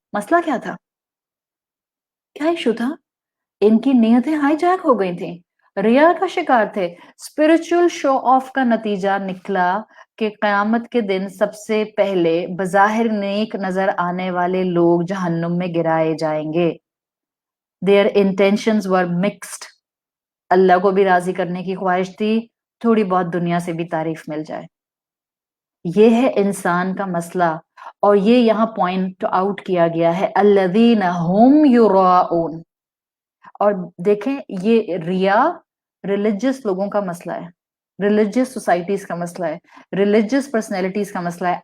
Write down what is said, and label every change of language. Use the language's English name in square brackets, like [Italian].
[Urdu] مسئلہ کیا تھا؟ کیا ایشو تھا؟ ان کی نیتیں ہائی جیک ہو گئی تھیں، ریا کا شکار تھے. اسپرچل شو آف کا نتیجہ نکلا کہ قیامت کے دن سب سے پہلے بظاہر نیک نظر آنے والے لوگ جہنم میں گرائے جائیں گے. [English] their intentions were mixed. [Urdu] اللہ کو بھی راضی کرنے کی خواہش تھی، تھوڑی بہت دنیا سے بھی تعریف مل جائے. یہ ہے انسان کا مسئلہ اور یہ یہاں پوائنٹ آؤٹ کیا گیا ہے الذین ہم یراؤن. اور دیکھیں یہ ریا ریلیجس لوگوں کا مسئلہ ہے، ریلیجس سوسائٹیز کا مسئلہ ہے، ریلیجس پرسنالٹیز کا مسئلہ ہے.